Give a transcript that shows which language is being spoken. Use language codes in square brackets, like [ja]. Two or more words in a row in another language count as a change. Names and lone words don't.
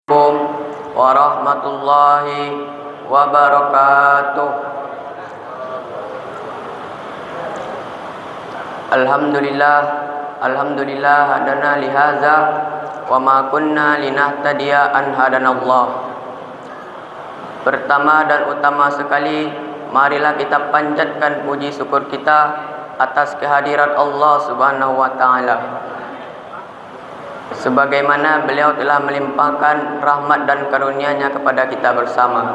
[ar] السلام عليكم ورحمة الله وبركاته. الحمد لله هدانا لهذا وما كنا لنهتدي أن هدانا الله. [id] Pertama dan utama sekali, marilah kita panjatkan puji syukur kita atas kehadirat Allah [ar] سبحانه وتعالى. [id] Sebagaimana beliau telah melimpahkan rahmat dan karunia-Nya kepada kita bersama.